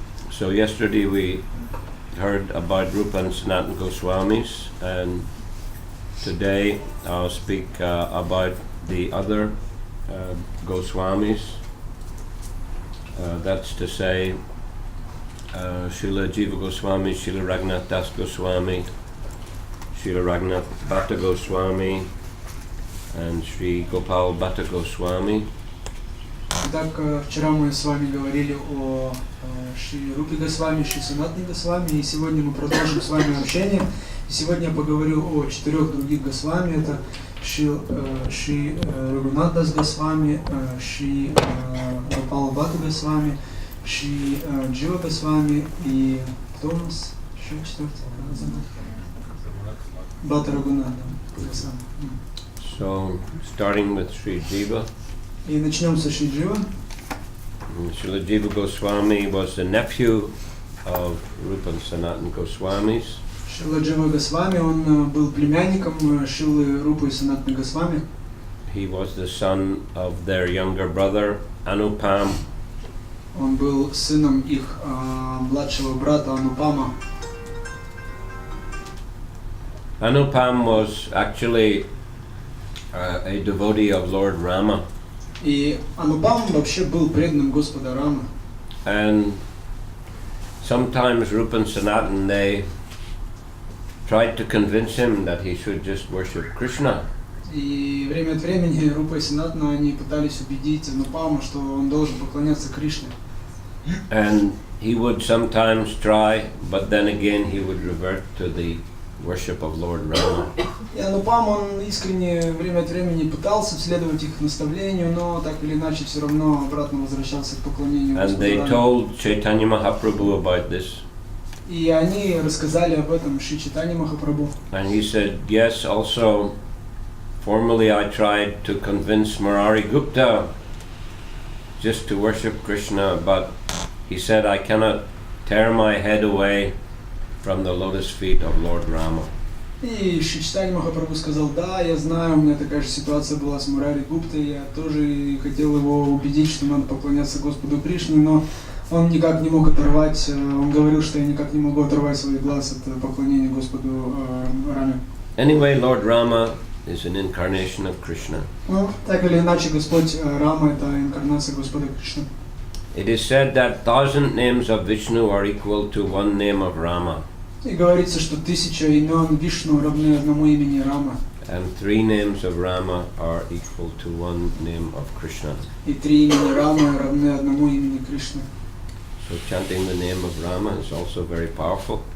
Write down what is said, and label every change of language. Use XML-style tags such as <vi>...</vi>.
<en>So yesterday we heard about Rupa and Sanatana Goswamis, and today I'll speak about the other Goswamis. That's to say, Srila Jiva Goswami, Srila Raghunath Das Goswami, Srila Raghunath Bhatta Goswami, and Sri Gopal Bhatta Goswami.</en> <ru>Итак, вчера мы с вами говорили о Шри Рупе Госвами, Шри Санатане Госвами, и сегодня мы продолжим с вами общение. И сегодня я поговорю о 4 других Госвами. Это Шри Рагунат Дас Госвами, Шри Гопал Бхатта Госвами, Шри Джива Госвами и кто у нас еще четвертый? Бхатта Рагунат Госвами.</ru> <en>So, starting with Sri Jiva.</en> <ru>И начнем со Шри Джива.</ru> <en>Srila Jiva Goswami was the nephew of Rupa and Sanatana Goswamis.</en> <ru>Шрила Джива Госвами, он был племянником Шрилы Рупы и Санатаны Госвами.</ru> <en>He was the son of their younger brother, Anupam.</en> <ru>Он был сыном их младшего брата Анупама.</ru> <en>Anupam was actually a devotee of Lord Rama.</en> <ru>И Анупам вообще был преданным Господа Рамы.</ru> <en>And sometimes Rupa and Sanatana, they tried to convince him that he should just worship Krishna.</en> <ru>И время от времени Рупа и Санатана, они пытались убедить Анупама, что он должен поклоняться Кришне.</ru> <en>And he would sometimes try, but then again he would revert to the worship of Lord Rama.</en> <ru>И Анупам, он искренне время от времени пытался следовать их наставлению, но так или иначе все равно обратно возвращался к поклонению</ru> <en>And</en> <ru>Господу</ru> <en>they</en> <ru>Раме.</ru> <en>told Chaitanya Mahaprabhu about this.</en> <ru>И они рассказали об этом Шри Чайтанья Махапрабху.</ru> <en>And he said, yes, also, formerly I tried to convince Murari Gupta just to worship Krishna, but he said, I cannot tear my head away from the lotus feet of Lord Rama.</en> <ru>И Шри Чайтанья Махапрабху сказал, да, я знаю, у меня такая же ситуация была с Мурари Гуптой, я тоже хотел его убедить, что надо поклоняться Господу Кришне, но Он никак не мог оторвать, он говорил, что я никак не могу оторвать свои глаз от поклонения Господу Раме.</ru> <en>Anyway, Lord Rama is an incarnation of Krishna.</en> <ru>Ну, так или иначе, Господь Рама — это инкарнация Господа Кришны.</ru> <en>It is said that 1,000 names of Vishnu are equal to one name of Rama.</en> <ru>И говорится, что 1000 имен Вишну равны одному имени Рама.</ru> <en>And 3 names of Rama are equal to one name of Krishna.</en> <ru>И 3 имени Рамы равны одному имени Кришны.</ru> <en>So chanting the name of Rama is also very powerful.</en>